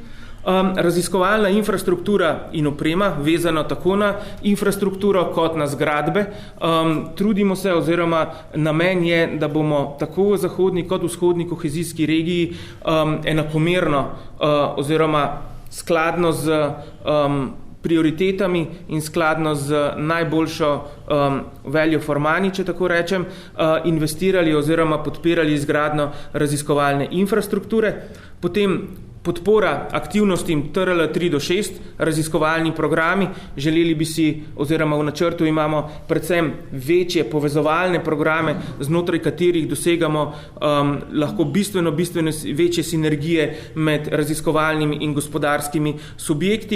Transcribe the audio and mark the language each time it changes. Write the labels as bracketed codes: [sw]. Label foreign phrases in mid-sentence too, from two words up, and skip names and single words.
[sl] Raziskovalna infrastruktura in oprema, vezano tako na infrastrukturo kot na zgradbe. Trudimo se oziroma namen je, da bomo tako v zahodni kot vzhodni kohezijski regiji enakomerno oziroma skladno z prioritetami in skladno z najboljšo [en] value for money, [sl] če tako rečem, investirali oziroma podpirali izgradnjo raziskovalne infrastrukture. Potem podpora aktivnostim TRL 3-6, raziskovalni programi. Želeli bi si, oziroma v načrtu imamo predvsem večje povezovalne programe, znotraj katerih dosegamo lahko bistveno večje sinergije med raziskovalnimi in gospodarskimi subjekti.